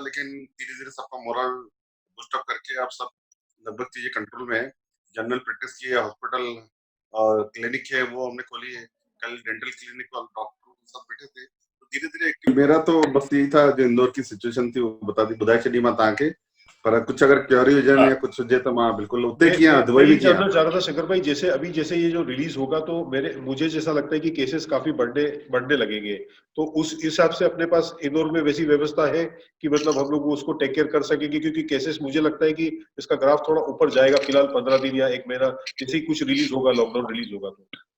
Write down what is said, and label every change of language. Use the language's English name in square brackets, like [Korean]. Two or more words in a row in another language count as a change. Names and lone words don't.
[Hindi] लेकिन धीरे धीरे सबका [English] moral boost up [Hindi] करके अब सब लगभग चीजें कंट्रोल में है। [English] general practice [Hindi] की हॉस्पिटल और क्लिनिक है वो हमने खोली है। कल [English] dental clinic [Hindi] और डॉक्टर के साथ बैठे थे, तो धीरे धीरे मेरा तो बस यही था, जो इंदौर की सिचुएशन थी वो बता दी, [Sindhi] बुधाई चढ़ी मां तव्हांखे, [Hindi] पर कुछ अगर [Sindhi] क्योरी हुजनि या कुछ हुजे त मां बिल्कुल उते किया, [Hindi] मैं दुबई ये भी किया। जानना चाह रहा था शंकर भाई, जैसे अभी जैसे ये जो रिलीज होगा तो मुझे जैसा लगता है कि केसेस काफी बढ़ने बढ़ने लगेंगे, तो उस हिसाब से अपने पास इंदौर में वैसी व्यवस्था है कि मतलब हम लोग उसको [English] take care [Hindi] कर सकेंगे, क्योंकि केसेस मुझे लगता है कि इसका ग्राफ थोड़ा ऊपर जाएगा फिलहाल 15 दिन या एक महीना, जैसे ही कुछ रिलीज होगा, लॉकडाउन रिलीज होगा तो।